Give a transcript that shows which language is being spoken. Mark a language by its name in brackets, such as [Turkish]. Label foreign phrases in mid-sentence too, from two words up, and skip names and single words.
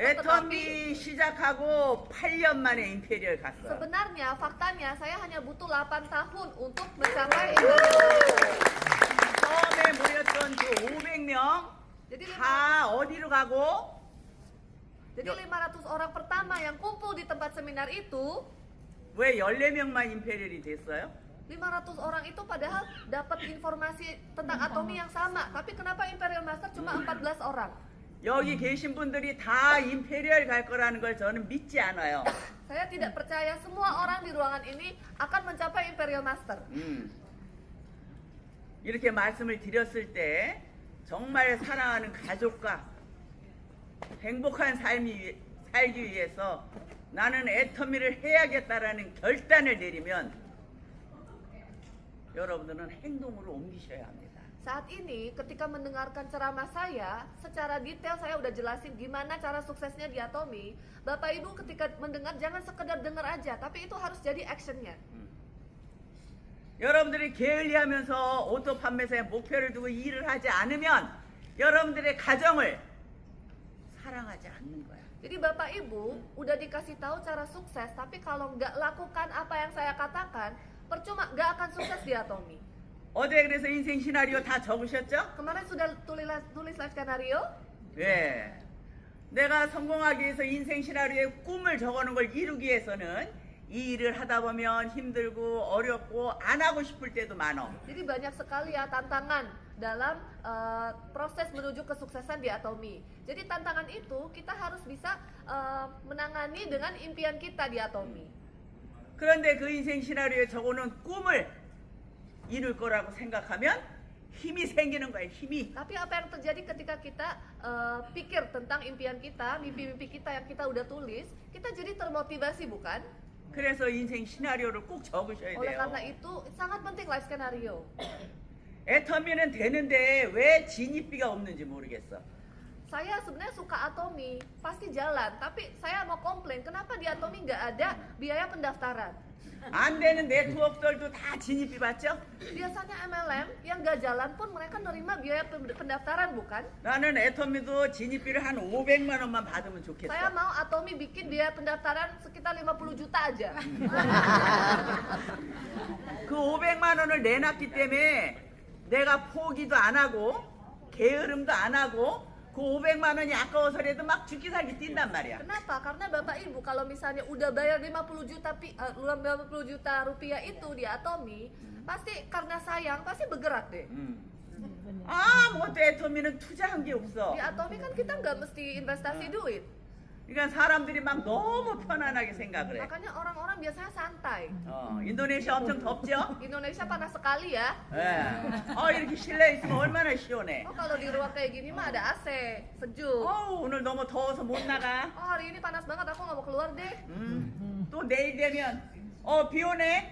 [Indonesian] Tetapi [Korean] 애터미 시작하고 8년 만에 임페리얼 갔어요. [Indonesian] sebenarnya faktanya saya hanya butuh 8 tahun untuk mencapai Imperial Master. [Korean] 처음에 모였던 그 500명 [Indonesian] Jadi [Korean] 다 어디로 가고? [Indonesian] Jadi 500 orang pertama yang kumpul di tempat seminar itu, [Korean] 왜 14명만 임페리얼이 됐어요? [Indonesian] 500 orang itu padahal dapat informasi tentang Atomi yang sama. Tapi kenapa Imperial Master cuma 14 orang? [Korean] 여기 계신 분들이 다 임페리얼 갈 거라는 걸 저는 믿지 않아요. [Indonesian] Saya tidak percaya semua orang di ruangan ini akan mencapai Imperial Master. [Korean] 이렇게 말씀을 드렸을 때 정말 사랑하는 가족과 행복한 삶이 살기 위해서 나는 애터미를 해야겠다라는 결단을 내리면 여러분들은 행동으로 옮기셔야 합니다. [Indonesian] Saat ini ketika mendengarkan ceramah saya, secara detail saya udah jelasin gimana cara suksesnya di Atomi. Bapak Ibu ketika mendengar jangan sekedar dengar aja, tapi itu harus jadi actionnya. [Korean] 여러분들이 게을리하면서 오토 판매사에 목표를 두고 일을 하지 않으면 여러분들의 가정을 사랑하지 않는 거야. [Indonesian] Jadi Bapak Ibu udah dikasih tahu cara sukses, tapi kalau nggak lakukan apa yang saya katakan, percuma nggak akan sukses di Atomi. [Korean] 어제 그래서 인생 시나리오 다 적으셨죠? [Indonesian] Kemarin sudah tulis live skenario. [Korean] 네. 내가 성공하기 위해서 인생 시나리오에 꿈을 적어놓은 걸 이루기 위해서는 이 일을 하다 보면 힘들고 어렵고 안 하고 싶을 때도 많아. [Indonesian] Jadi banyak sekali ya tantangan dalam proses menuju kesuksesan di Atomi. Jadi tantangan itu kita harus bisa menangani dengan impian kita di Atomi. [Korean] 그런데 그 인생 시나리오에 적어놓은 꿈을 이룰 거라고 생각하면 힘이 생기는 거야. 힘이. [Indonesian] Tapi apa yang terjadi ketika kita pikir tentang impian kita, mimpi-mimpi kita yang kita udah tulis, kita jadi termotivasi bukan? [Korean] 그래서 인생 시나리오를 꼭 적으셔야 [Indonesian] Oleh karena [Korean] 돼요. [Indonesian] itu sangat penting live skenario. [Korean] 애터미는 되는데 왜 진입비가 없는지 모르겠어. [Indonesian] Saya sebenarnya suka Atomi, pasti jalan. Tapi saya mau komplain, kenapa di Atomi nggak ada biaya pendaftaran? [Korean] 안 되는 네트워크들도 다 진입비 받죠? [Indonesian] Biasanya MLM yang nggak jalan pun mereka nerima biaya pendaftaran bukan? [Korean] 나는 애터미도 진입비를 한 500만 원만 받으면 좋겠어. [Indonesian] Saya mau Atomi bikin biaya pendaftaran sekitar 50 juta aja. [Korean] 그 500만 원을 내놨기 때문에 내가 포기도 안 하고 게으름도 안 하고 그 500만 원이 아까워서라도 막 죽기 살기 뛴단 말이야. [Indonesian] Kenapa? Karena Bapak Ibu kalau misalnya udah bayar 50 juta rupiah itu di Atomi, pasti karena sayang pasti bergerak deh. [Korean] 아무것도 애터미는 투자한 게 없어. [Indonesian] Di Atomi kan kita nggak mesti investasi duit. [Korean] 그러니까 사람들이 막 너무 편안하게 생각을 해. [Indonesian] Makanya orang-orang biasanya santai. [Korean] 인도네시아 엄청 덥죠? [Indonesian] Indonesia panas sekali ya. [Korean] 예. 이렇게 실내에 있으면 얼마나 시원해. [Indonesian] Oh kalau di ruang kayak gini mah ada AC, sejuk. [Korean] 오늘 너무 더워서 못 나가. [Indonesian] Oh hari ini panas banget, aku nggak mau keluar deh. [Korean] 또 내일 되면 비 오네.